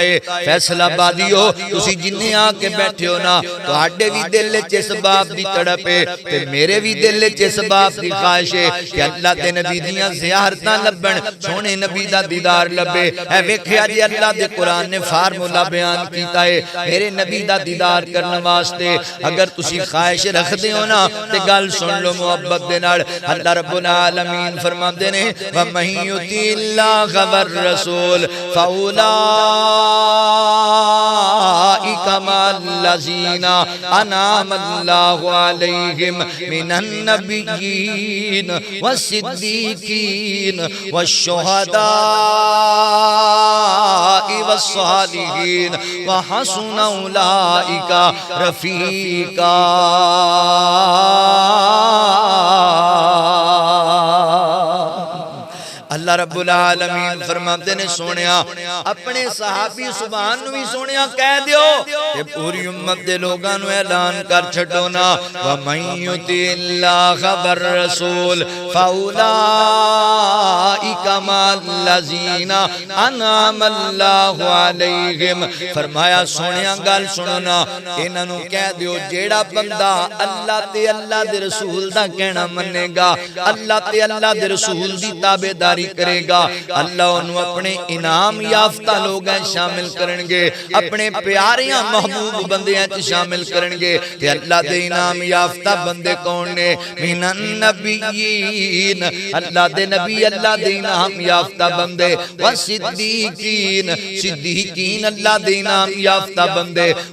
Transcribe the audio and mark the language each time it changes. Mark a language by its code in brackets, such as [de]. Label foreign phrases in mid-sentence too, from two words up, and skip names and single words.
[pa] ہے فیصلہ بادیو تسی جنہیں آ کے بیٹھے ہو نا تہاڈے بھی دل وچ اس باب دی تڑپ ہے تے میرے بھی دل وچ اس باب دی خواہش ہے کہ اللہ دے نبی دیاں زیارتاں لبن سونے نبی دا دیدار لبے اے ویکھیا جی اللہ دے قرآن نے فارمولا بیان کیتا ہے میرے نبی دا دیدار کرنے واسطے اگر تسی خواہش رکھ دے ہو نا تے گل سن لو محبت دے نال اللہ رب العالمین فرماندے نے [ar] وَمَن يُطِعِ اللَّهَ وَالرَّسُولَ فَأُولَٰئِكَ مَعَ الَّذِينَ أَنْعَمَ اللَّهُ عَلَيْهِم مِّنَ النَّبِيِّينَ وَالصِّدِّيقِينَ وَالشُّهَدَاءِ وَالصَّالِحِينَ وَحَسُنَ أُولَٰئِكَ رَفِيقًا [pa] اللہ رب العالمین فرماتے نے سونیا اپنے صحابی سبحان نو بھی سونیا کہہ دیو کہ پوری امت دے لوگاں نو اعلان کر چھڈو نا [ar] وَمَن يُطِعِ اللَّهَ وَالرَّسُولَ فَأُولَٰئِكَ مَعَ الَّذِينَ أَنْعَمَ اللَّهُ عَلَيْهِم [pa] فرمایا سونیا گل سنو نا انہاں نو کہہ دیو جیڑا بندہ اللہ تے اللہ دے رسول دا کہنا منے گا اللہ تے اللہ دے رسول دی تابعداری کرے گا اللہ انہوں اپنے انعام یافتہ لوگ ہیں شامل کرنگے اپنے پیاریاں محبوب بندے ہیں شامل کرنگے کہ اللہ دے انعام یافتہ بندے کون نے [ar] من النبیین [pa] اللہ دے نبی اللہ دے انعام یافتہ بندے والصدیقین صدیقین اللہ دے انعام یافتہ بندے